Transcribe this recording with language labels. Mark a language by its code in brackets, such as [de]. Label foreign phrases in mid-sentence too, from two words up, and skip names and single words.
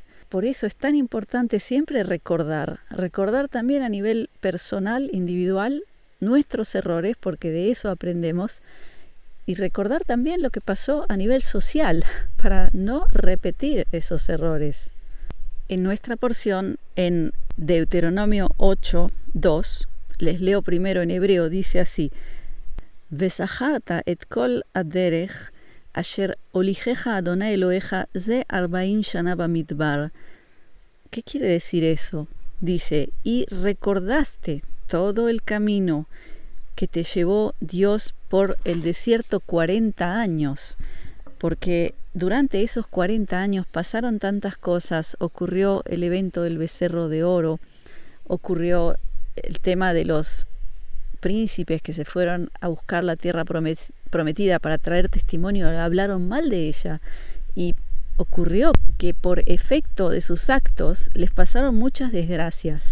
[es] Por eso es tan importante siempre recordar también a nivel personal, individual, nuestros errores, porque de eso aprendemos, y recordar también lo que pasó a nivel social, para no repetir esos errores. En nuestra porción, en Deuteronomio 8:2, les leo primero en hebreo, dice así: [he] וזכרת את כל הדרך אשר הוליכך ה' אלהיך זה 40 שנה במדבר. [es] ¿Qué quiere decir eso? Dice, y recordaste todo el camino que te llevó Dios por el desierto 40 años, porque durante esos 40 años pasaron tantas cosas, ocurrió el evento del becerro de oro, ocurrió el tema de los príncipes que se fueron a buscar la tierra prometida para traer testimonio, hablaron mal de ella, y ocurrió que por efecto de sus actos les pasaron muchas desgracias.